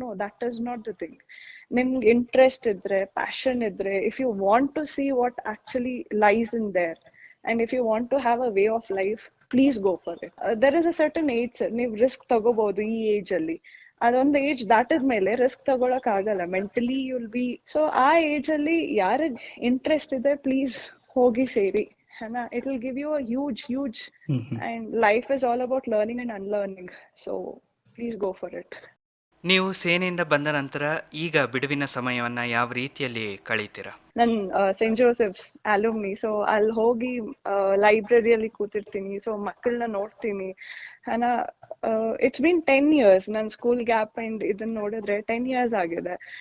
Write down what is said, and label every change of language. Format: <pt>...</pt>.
<en>No, that is not the thing.</en> <kn>ನಿಮ್ಗೆ interest ಇದ್ರೆ, passion ಇದ್ರೆ,</kn> <en>If you want to see what actually lies in there, and if you want to have a way of life, please go for it. There is a certain age sir,</en> <kn>ನೀವು risk ತಗೋಬಹುದು ಈ age ಅಲ್ಲಿ. ಅದೊಂದು age ದಾಟದ್ಮೇಲೆ risk ತಗೊಳಕ್ ಆಗಲ್ಲ,</kn> <en>Mentally you'll be.</en> <kn>So ಆ age ಅಲ್ಲಿ ಯಾರಿಗ್ ಇಂಟ್ರೆಸ್ಟ್ ಇದೆ, ಪ್ಲೀಸ್ ಹೋಗಿ ಸೇರಿ.</kn> <en>It will give you a huge and life is all about learning and unlearning. So please go for it.</en> <kn>ನೀವು ಸೇನೆಯಿಂದ ಬಂದ ನಂತರ ಈಗ ಬಿಡುವಿನ ಸಮಯವನ್ನ ಯಾವ ರೀತಿಯಲ್ಲಿ ಕಳೀತೀರಾ? ನನ್ ಸೆಂಟ್ ಜೋಸೆಫ್ಸ್ ಅಲುಮ್ನಿ. ಸೊ ಅಲ್ಲಿ ಹೋಗಿ ಲೈಬ್ರರಿಯಲ್ಲಿ ಕೂತಿರ್ತೀನಿ. ಸೊ ಮಕ್ಕಳನ್ನ ನೋಡ್ತೀನಿ.</kn> <en>it's been 10 years</en> <kn>ನನ್ನ ಸ್ಕೂಲ್ ಗ್ಯಾಪ್ ಅಂಡ್ ಇದನ್ನ ನೋಡಿದ್ರೆ 10 years ಆಗಿದೆ.</kn>